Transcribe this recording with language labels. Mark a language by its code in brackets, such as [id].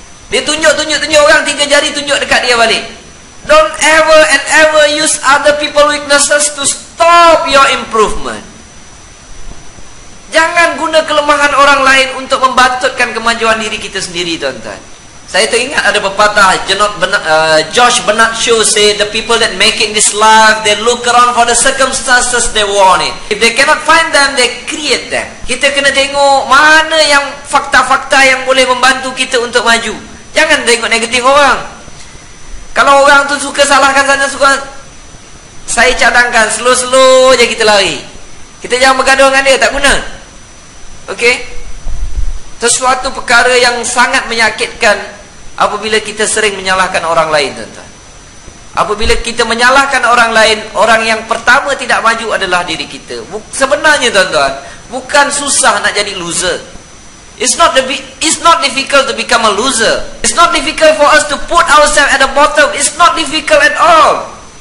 [ms] Dia tunjuk orang, 3 jari tunjuk dekat dia balik. [en] Don't ever and ever use other people weaknesses to stop your improvement. [ms] Jangan guna kelemahan orang lain untuk membatutkan kemajuan diri kita sendiri, tuan-tuan. Saya teringat ada pepatah [en] George Bernard Shaw say, the people that making this life, they look around for the circumstances they want it. If they cannot find them, they create them. [ms] Kita kena tengok mana yang fakta-fakta yang boleh membantu kita untuk maju. Jangan tengok negatif orang. Kalau orang tu suka salahkan sana, suka, saya cadangkan slow-slow je kita lari. Kita jangan bergaduh dengan dia, tak guna. Okey? Sesuatu perkara yang sangat menyakitkan apabila kita sering menyalahkan orang lain, tuan-tuan. Apabila kita menyalahkan orang lain, orang yang pertama tidak maju adalah diri kita. Sebenarnya, tuan-tuan, bukan susah nak jadi loser. [en] It's not difficult to become a loser. It's not difficult for us to put ourselves at the bottom. It's not difficult at all.